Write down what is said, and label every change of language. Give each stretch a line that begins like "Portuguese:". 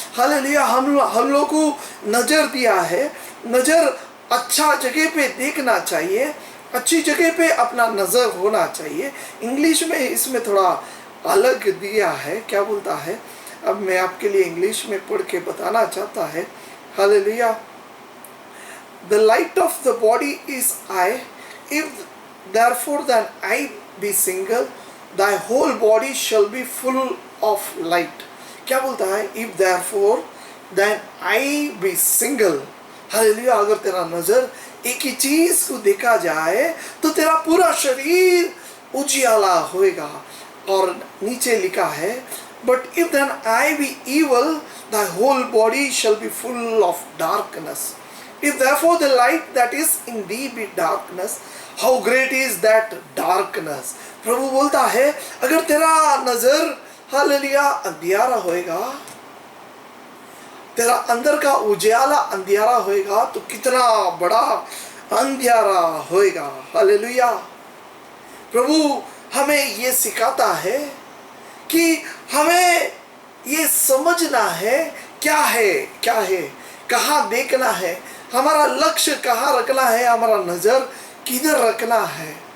Hindi: Hallelujah, हम लोग को नजर दिया है, नजर अच्छा जगह पे देखना चाहिए, अच्छी जगह पे अपना नजर होना चाहिए। इंग्लिश में इसमें थोड़ा अलग दिया है, क्या बोलता है, अब मैं आपके लिए इंग्लिश में पढ़ के बताना चाहता है।
English: Hallelujah, the light of the body is eye. If therefore thine eye be single, thy whole body shall be full of light.
Hindi: क्या बोलता है,
English: if therefore thine eye be single.
Hindi: Hallelujah, अगर तेरा नजर एक ही चीज को देखा जाए तो तेरा पूरा शरीर उजियाला होएगा। और नीचे लिखा है,
English: but if thine eye be evil, thy whole body shall be full of darkness. If therefore the light that is in thee be darkness, how great is that darkness.
Hindi: प्रभु बोलता है अगर तेरा नजर हालेलुया अंधियारा होएगा, तेरा अंदर का उजियाला अंधियारा होएगा, तो कितना बड़ा अंधियारा होएगा। हालेलुया, प्रभु हमें ये सिखाता है कि हमें ये समझना है क्या है, कहाँ देखना है, हमारा लक्ष्य कहाँ रखना है, हमारा नजर किधर रखना है।